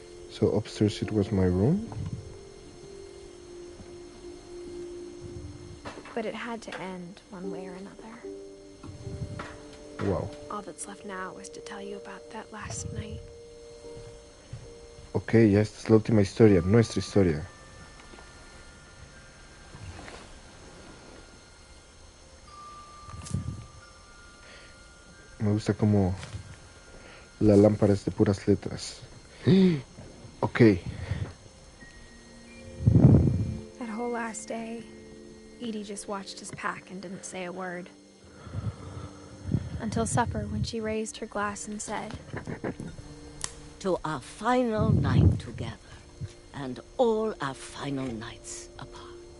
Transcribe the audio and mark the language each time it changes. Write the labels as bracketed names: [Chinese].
[English] So upstairs it was my room. But it had to end one way or another. Wow. All that's left now is to tell you about that last night. [Spanish] Ok, ya esta es la última historia, nuestra historia. Me gusta como la lámpara es de puras letras. Ok. [English] That whole last day, Edie just watched us pack and didn't say a word. Until supper, when she raised her glass and said, "To our final night together, and all our final nights apart."